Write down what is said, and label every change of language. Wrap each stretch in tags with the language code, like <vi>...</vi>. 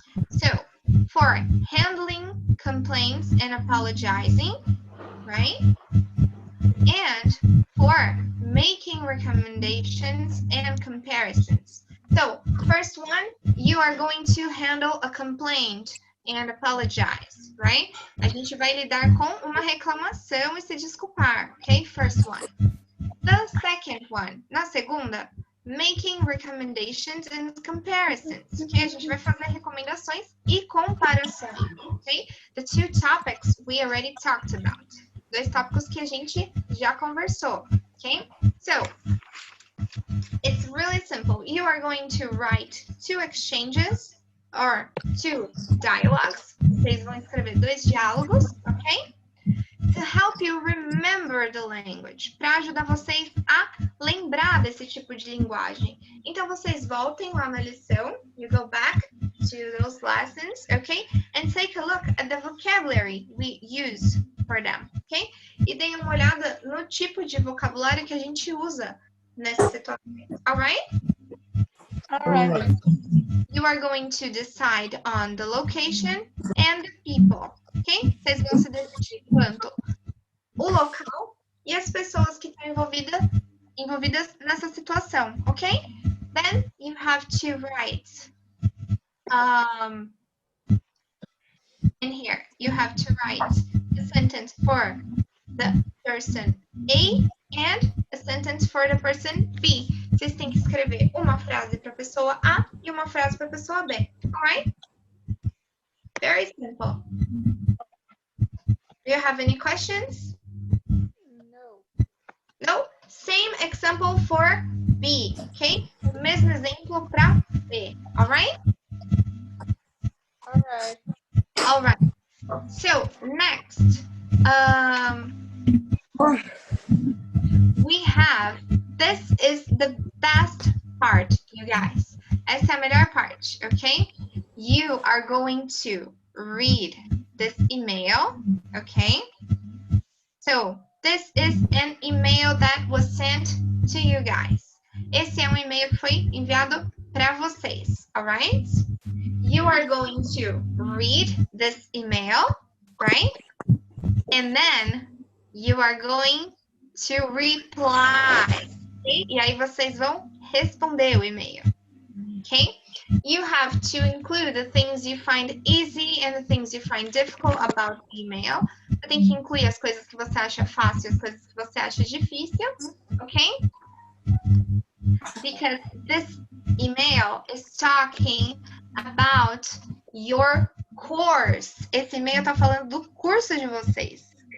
<en>So for handling complaints and apologizing, right? And for making recommendations and comparisons. So first one, you are going to handle a complaint and apologize, right?</en> <pt>A gente vai lidar com uma reclamação e se desculpar, okay?</pt> <en>First one. The second one,</en> <pt>na segunda,</pt> <en>making recommendations and comparisons, okay?</en> <pt>A gente vai fazer recomendações e comparações,</pt> <en>okay? The 2 topics we already talked about.</en> <pt>2 tópicos que a gente já conversou, okay?</pt> <en>So, it's really simple. You are going to write 2 exchanges or 2 dialogues.</en> <pt>Vocês vão escrever 2 diálogos, okay?</pt> <en>To help you remember the language.</en> <pt>Para ajudar vocês a lembrar desse tipo de linguagem. Então, vocês voltem lá na lição.</pt> <en>You go back to those lessons, okay? And take a look at the vocabulary we use for them, okay?</en> <pt>E deem uma olhada no tipo de vocabulário que a gente usa nessa situação, alright?</pt> <en>Alright. You are going to decide on the location and the people, ok?</en> <pt>Vocês vão se decidir quanto o local e as pessoas que estão envolvidas nessa situação, ok?</pt> <en>Then you have to write in here. You have to write a sentence for the person A and a sentence for the person B.</en> <pt>Vocês têm que escrever uma frase para a pessoa A e uma frase para a pessoa B.</pt> <en>Alright? Very simple. Do you have any questions? No. No? Same example for B, okay?</en> <pt>O mesmo exemplo para B. Alright?</pt> <en>Alright. Alright. So, next. We have, this is the best part, you guys.</en> <pt>Essa é a melhor parte, okay?</pt> <en>You are going to read this email, okay? So, this is an email that was sent to you guys.</en> <pt>Esse é um e-mail que foi enviado para vocês, alright?</pt> <en>You are going to read this email, right? And then you are going to reply Ok?</en> <pt>E aí vocês vão responder o e-mail.</pt> <en>Ok? You have to include the things you find easy and the things you find difficult about the email.</en> <pt>Você tem que incluir as coisas que você acha fácil e as coisas que você acha difícil.</pt> <en>Ok? Because this email is talking about your course.</en> <pt>Esse e-mail tá falando do curso de vocês.</pt>